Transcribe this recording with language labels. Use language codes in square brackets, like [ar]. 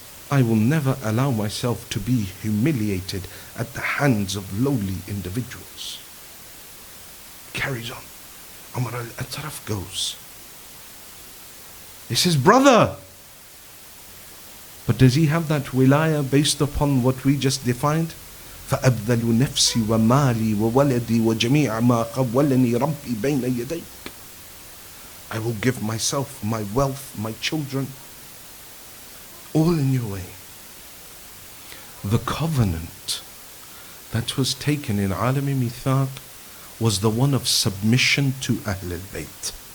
[en] I will never allow myself to be humiliated at the hands of lowly individuals. Carries on. Umar al-Atraf goes. He says, brother. But does he have that wilaya based upon what we just defined? [ar] فأبذل نفسي ومالي وولدي وجميع ما قولني ربي بين يديك. [en] I will give myself, my wealth, my children, all in your way. The covenant that was taken in Alami Mithaq was the one of submission to Ahl al-Bayt.